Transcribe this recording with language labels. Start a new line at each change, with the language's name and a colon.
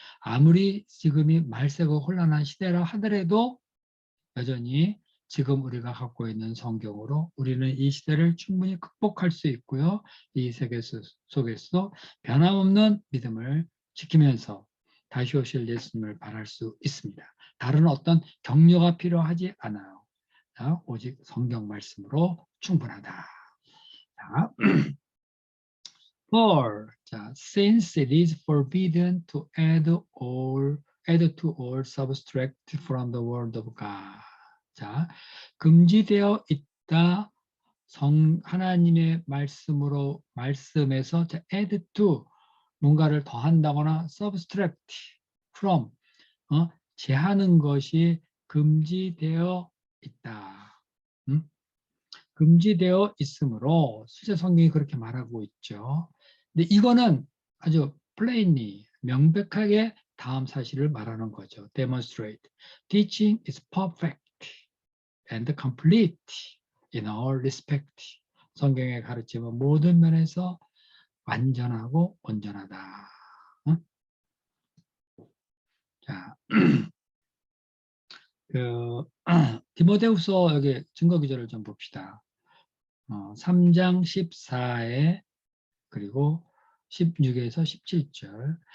Korean: 아무리 지금이 말세고 혼란한 시대라 하더라도 여전히 지금 우리가 갖고 있는 성경으로 우리는 이 시대를 충분히 극복할 수 있고요. 이 세계 속에서 변함없는 믿음을 지키면서 다시 오실 예수님을 바랄 수 있습니다. 다른 어떤 격려가 필요하지 않아요. 자, 오직 성경 말씀으로 충분하다.
English: 자, For, 자, since it is forbidden to add to or subtract from the word of God.
Korean: 자, 금지되어 있다. 하나님의 말씀으로 말씀에서
English: add to
Korean: 뭔가를 더한다거나
English: subtract from
Korean: 제하는 것이 금지되어 있다. 금지되어 있으므로 실제 성경이 그렇게 말하고 있죠. 근데 이거는 아주 plainly 명백하게 다음 사실을 말하는 거죠.
English: demonstrate. Teaching is perfect and complete in all respect.
Korean: 성경의 가르침은 모든 면에서 완전하고 온전하다. 자, 디모데후서 여기 증거 기절을 좀 봅시다. 3장 14에 그리고 16에서 17절.